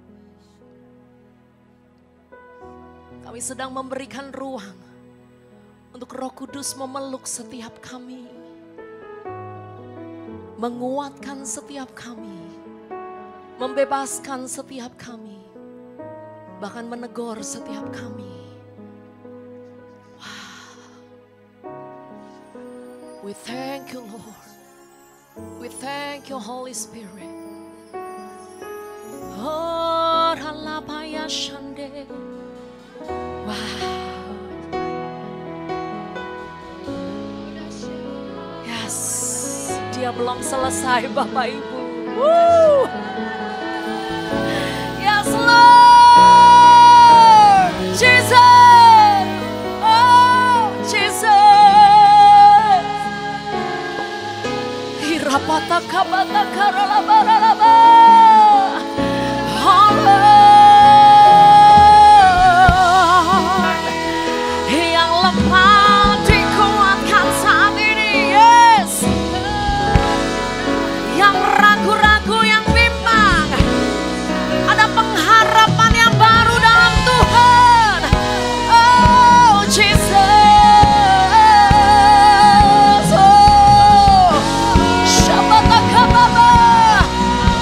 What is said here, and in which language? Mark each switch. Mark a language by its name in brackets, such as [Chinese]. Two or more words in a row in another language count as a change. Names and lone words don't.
[Indonesian] Kami sedang memberikan ruang untuk Roh Kudus memeluk setiap kami, menguatkan setiap kami, membebaskan setiap kami, bahkan menegur setiap kami. [English] Wow. We thank you, Lord. We thank you, Holy Spirit. Oh, ralapaya shande. Wow. Yes, [Indonesian] dia belum selesai, Bapak Ibu. [English] Woo. Yes, Lord. Jesus. Oh, Jesus. Hirapata kabata karalabaralaba. Oh, Lord. [Indonesian] Yang lemah dikuatkan saat ini. [English] Yes. [Indonesian] Yang ragu-ragu, yang bimbang, ada pengharapan yang baru dalam Tuhan. [English] Oh Jesus, oh Shabatakababa,